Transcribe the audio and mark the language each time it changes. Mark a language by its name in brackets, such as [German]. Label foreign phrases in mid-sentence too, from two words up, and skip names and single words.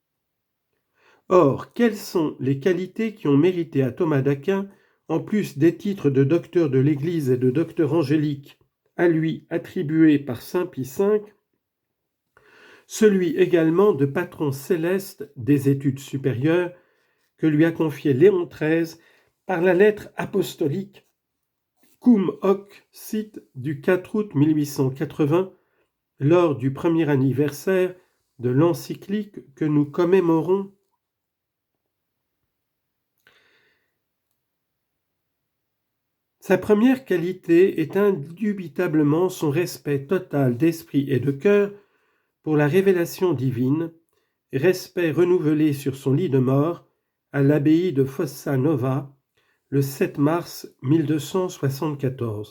[French] Or, quelles sont les qualités qui ont mérité à Thomas d'Aquin, en plus des titres de docteur de l'Église et de docteur angélique, à lui attribués par saint Pie V, celui également de patron céleste des études supérieures que lui a confié Léon XIII par la lettre apostolique Cum hoc sit du 4 août 1880, lors du premier anniversaire de l'encyclique que nous commémorons. Sa première qualité est indubitablement son respect total d'esprit et de cœur pour la révélation divine, respect renouvelé sur son lit de mort à l'abbaye de Fossa Nova le 7 mars 1274.